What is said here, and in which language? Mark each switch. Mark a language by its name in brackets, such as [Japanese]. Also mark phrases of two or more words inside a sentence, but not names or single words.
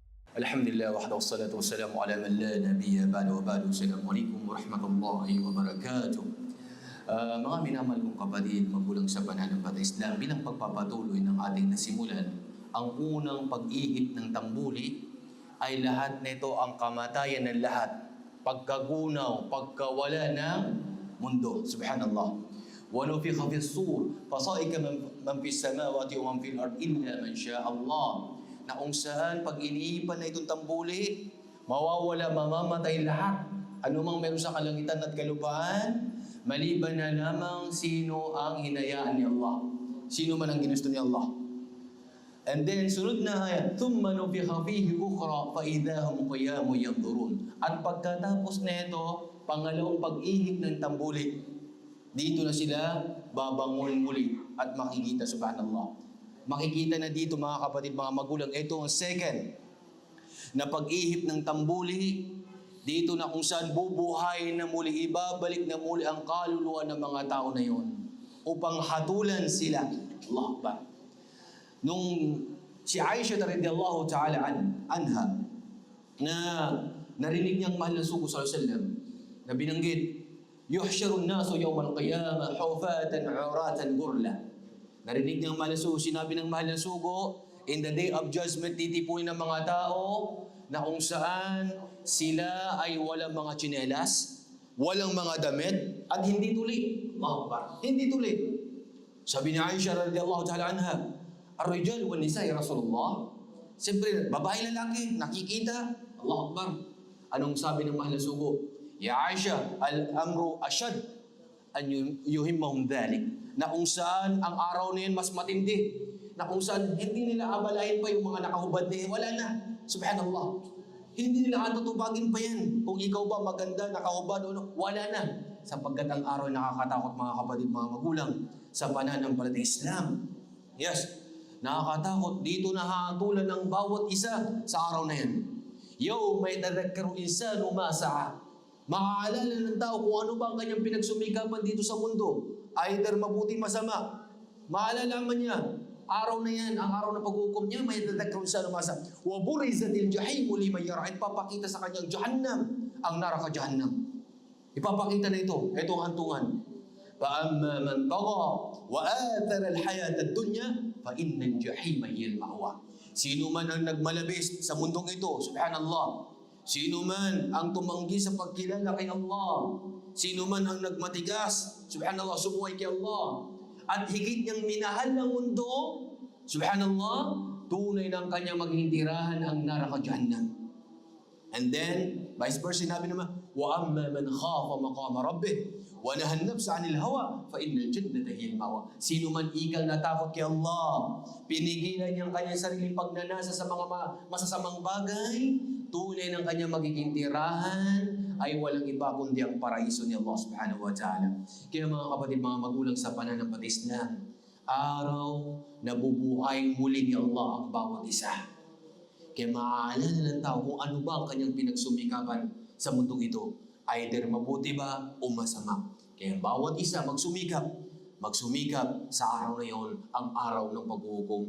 [Arabic] الحمد لله وحده والصلاة والسلام على من لا نبي بعده وبعد. السلام عليكم ورحمة الله وبركاته. [Filipino] Mga minamahal kong kapatid, magulang sa pananampalataya Islam, bilang pagpapatuloy ng ating nasimulan, ang unang pag-ihip ng tambuli ay lahat nito ang kamatayan ng lahat, pagkagunaw, pagkawala ng mundo. [Arabic] Subhanallah. وَنُفِخَ فِي الصُّورِ فَصَعِقَ مَنْ فِي السَّمَاوَاتِ وَمَنْ فِي الْأَرْضِ إِلَّا مَنْ شَاءَ اللَّهُ, [Filipino] na kung saan pag iniipan na itong tambuli, mawawala, mamamatay lahat. Anumang meron sa kalangitan at kalupaan, maliban na lamang sino ang hinayaan ni Allah. Sino man ang ginusto ni Allah. [English] And then, [Filipino] sunod na ayat, [Arabic] ثُمَّ نُفِخَ فِيهِ أُخْرَى فَإِذَا هُمْ قِيَامٌ يَنْظُرُونَ. [Filipino] At pagkatapos na ito, pangalawang pag-ihip ng tambuli, dito na sila babangon muli at makikita, subhanallah. Makikita na dito mga kapatid, mga magulang, ito ang second na pag-ihip ng tambuli. Dito na kung saan bubuhayin na muli, ibabalik na muli ang kaluluwa ng mga tao na yon upang hatulan sila. [Arabic] الله أكبر. [Filipino] Nung si Aisha [Arabic] رضي الله تعالى عنها [Filipino] na narinig niyang mahal na sugo [Arabic] صلى الله عليه وسلم [Filipino] na binanggit, [Arabic] يحشرون الناس يوم القيامة حفاة عراة غرلا. [Filipino] Narinig niyang mahal na sugo, sinabi ng mahal na sugo, [English] in the day of judgment, [Filipino] titipunin ng mga tao na kung saan sila ay walang mga tsinelas, walang mga damit, at hindi tuli. [Arabic] الله أكبر. [Filipino] Hindi tuli. Sabi ni Aisha [Arabic] رضي الله تعالى عنها, الرجال والنساء يا رسول الله. [Filipino] Siyempre, babae lalaki, nakikita. [Arabic] الله أكبر. [Filipino] Anong sabi ng mahal na sugo? [Arabic] يا عائشة الأمر أشد أن يهمهم ذلك. [Filipino] Na kung saan ang araw na yun mas matindi. Na kung saan hindi nila abalahin pa yung mga nakahubad na wala na. [Arabic] Subhanallah. [Filipino] Hindi nila atutubagin pa yan. Kung ikaw ba maganda, nakahubad, wala na. Sapagkat ang araw ay nakakatakot mga kapatid, mga magulang, sa pananampalatayang Islam. Yes. Nakakatakot. Dito nahatulan ng bawat isa sa araw na yan. [Arabic] يوم يتذكر الإنسان ما سعى. [Filipino] Maaalala ng tao kung ano ba ang kanyang pinagsumikapan dito sa mundo. Either mabuti masama. Maalalaman niya, araw na yan, ang araw na pag-uukom niya, may dadagkaroon sa lumasa. [Arabic] وَبُرِزَتِ الْجَحِيمُ لِمَنْ يَرَى. [Filipino] Ipapakita sa kanyang Jahannam, ang naraka Jahannam. Ipapakita na ito, ito ang hantungan. [Arabic] فَأَمَّا مَنْ طَغَى وَآثَرَ الْحَيَاةَ الدُّنْيَا فَإِنَّ الْجَحِيمَ هِيَ الْمَأْوَى. [Filipino] Sino man ang nagmalabis sa mundong ito, subhanallah. Sino man ang tumanggi sa pagkilala kay Allah, sino man ang nagmatigas, subhanallah, sumuway kay Allah, at higit niyang minahal ng mundo, subhanallah, tunay ng kanyang maging tirahan ang naraka Jahannam. [English] And then, vice versa, [Filipino] sinabi naman, [Arabic] وَأَمَّا مَنْ خَافَ مَقَامَ رَبِّهِ وَنَهَى النَّفْسَ عَنِ الْهَوَى فَإِنَّ الْجَنَّةَ هِيَ الْمَأْوَى. [Filipino] Sino man ikal natakot kay Allah, pinigilan niyang kanyang sariling pagnanasa sa mga masasamang bagay, tunay ng kanyang magiging tirahan ay walang iba kundi ang paraiso ni Allah [Arabic] سبحانه وتعالى. [Filipino] Kaya mga kapatid, mga magulang sa pananampalatayang Islam, araw na bubuhay muli ni Allah ang bawat isa. Kaya maaalala ng tao kung ano ba ang kanyang pinagsumikapan sa mundong ito. Either mabuti ba o masama. Kaya bawat isa magsumikap sa araw na yon, ang araw ng paghuhukom.